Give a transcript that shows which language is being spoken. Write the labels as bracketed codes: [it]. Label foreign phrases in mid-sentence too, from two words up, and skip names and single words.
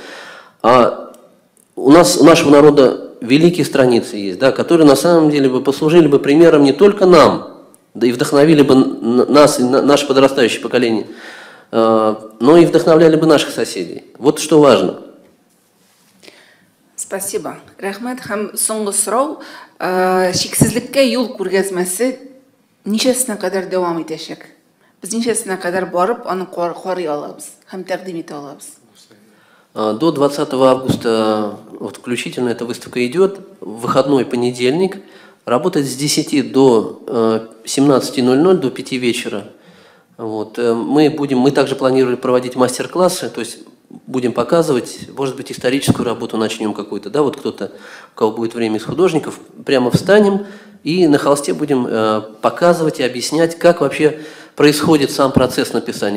[ru] А у нашего народа великие страницы есть, да, которые на самом деле бы послужили бы примером не только нам, да и вдохновили бы нас и наше подрастающее поколение, но и вдохновляли бы наших соседей. Вот что важно. Спасибо. Рахмет. [tt] Һәм соңгы сорау, шиксезлеккә юл күргәзмәсе ничәсенә кадәр дәвам итәчәк? Без ничәсенә кадәр барып, аны карый алабыз һәм тәкъдим итә алабыз? [ru] До 20 августа вот, включительно эта выставка идет. В выходной понедельник. Работает с 10 до 17:00, до 5 вечера. Вот. Мы также планировали проводить мастер-классы, то есть будем показывать, может быть, историческую работу начнем какую-то, да, вот кто-то, у кого будет время из художников, прямо встанем и на холсте будем показывать и объяснять, как вообще происходит сам процесс написания.